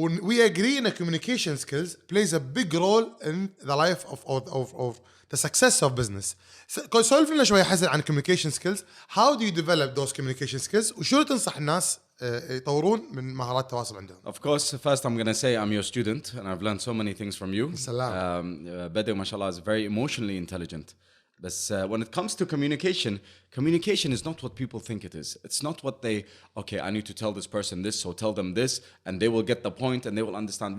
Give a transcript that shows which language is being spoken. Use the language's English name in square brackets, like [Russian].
[English] We agree that communication skills plays a big role in the life of the success of business. [Arabic] سولف لنا شويه حسن عن communication skills. [English] How do you develop those communication skills [Arabic] وشو تنصح الناس يطورون من مهارات التواصل عندهم؟ [English] Of course, first I'm going to say I'm your student and I've learned so many things from you. Bedu, mashallah, is very emotionally intelligent. But when it comes to communication is not what people think it is. It's not what okay, I need to tell this person this, so tell them this, and they will get the point and they will understand.